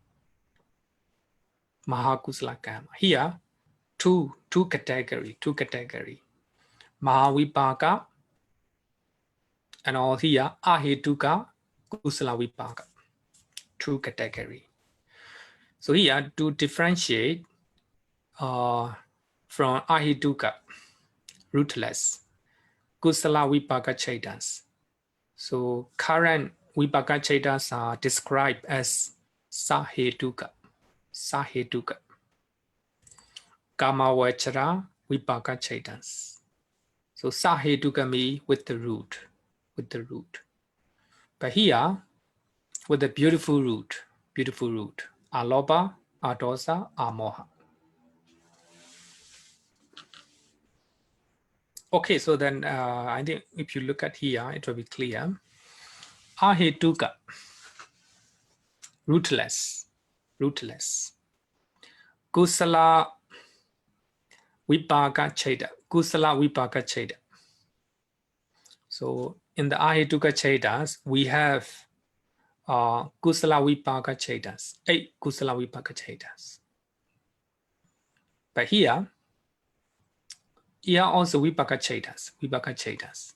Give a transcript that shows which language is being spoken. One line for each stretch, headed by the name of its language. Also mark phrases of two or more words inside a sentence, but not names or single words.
Pali: Maha Kusala Karma.
English: Here, two category.
Pali: Mahavipaka
English: and all here
Pali: Ahetuka Kusala Vipaka.
English: 2 category. So here to differentiate from Ahetuka, rootless,
Pali: Kusala Vipaka Chetas.
English: So current
Pali: Vipaka Chetas
English: are described as Sahetuka. Sahetuka.
Pali: Kamavachara Vipaka Chetas.
English: So Sahetuka means with the root. But here, with the beautiful root.
Pali: Aloba, Adosa, Amoha.
English: Okay, so then I think if you look at here, it will be clear. Ahetuka, rootless.
Pali: Kusala Vipaka Cheta.
English: So in the
Pali: Ahetuka Chetas,
English: we have
Pali: Kusala Vipaka Chetas,
English: 8
Pali: Kusala Vipaka Chetas.
English: But here also
Pali: Vipaka Chetas.